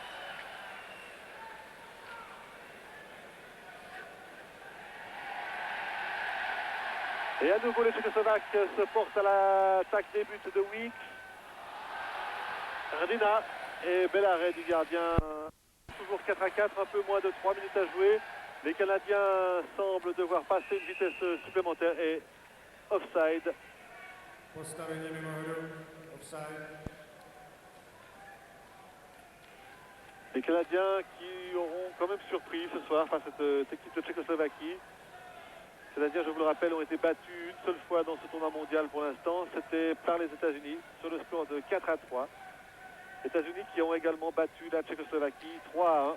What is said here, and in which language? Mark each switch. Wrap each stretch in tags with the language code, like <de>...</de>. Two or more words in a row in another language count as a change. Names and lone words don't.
<fr>Et à nouveau les Tchécoslovaques se portent à l'attaque des buts de Weeks. Erdina et bel arrêt du gardien. Toujours 4-4, un peu moins de 3 minutes à jouer. Les Canadiens semblent devoir passer une vitesse supplémentaire et offside.</fr> <cs>Postavení mimo hru. Offside.</cs> <fr>Les Canadiens qui auront quand même surpris ce soir face à cette équipe de Tchécoslovaquie. Les Canadiens, je vous le rappelle, ont été battus une seule fois dans ce tournoi mondial pour l'instant. C'était par les États-Unis sur le score de 4-3. Les États-Unis qui ont également battu la Tchécoslovaquie 3-1.</fr>